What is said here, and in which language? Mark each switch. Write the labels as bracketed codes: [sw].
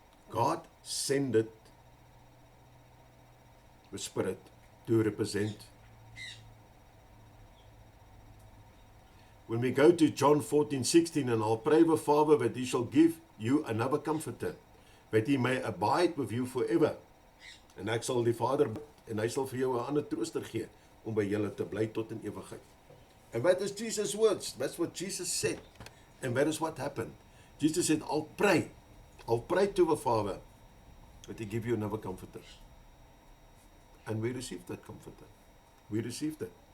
[en] God sended the Spirit to represent. When we go to John 14:16, and I'll pray the Father that he shall give you another comforter, that he may abide with you forever. [af] En ek sal die Vader en hy sal vir jou 'n ander trooster gee om by julle te bly tot in ewigheid. [en] And that is Jesus' words. That's what Jesus said. And that is what happened. Jesus said, I'll pray to the Father that he give you another comforter. And we received that comforter. We received it.